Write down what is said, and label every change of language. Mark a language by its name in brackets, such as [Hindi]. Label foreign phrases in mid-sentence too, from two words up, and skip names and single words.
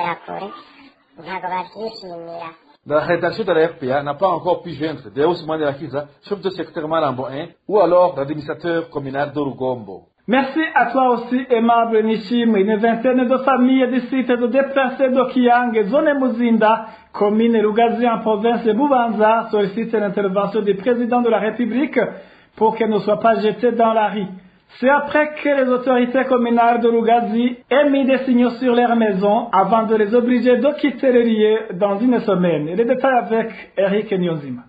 [French] La rédaction de la RPA n'a pas encore pu joindre de Ousmane Lakiza, chef de secteur Marambo 1, ou alors l'administrateur communal de Rugombo. Merci à toi aussi, aimable Nishim. Une vingtaine de familles du site de déplacés d'Okiang, zone Muzinda, commune Rugazi en province de Bubanza, sollicitent l'intervention du président de la République pour qu'elle ne soit pas jetée dans la rue. C'est après que les autorités communales de Rugazi aient mis des signaux sur leurs maisons avant de les obliger de quitter les lieux dans une semaine. Et les détails avec Eric Nyonzima.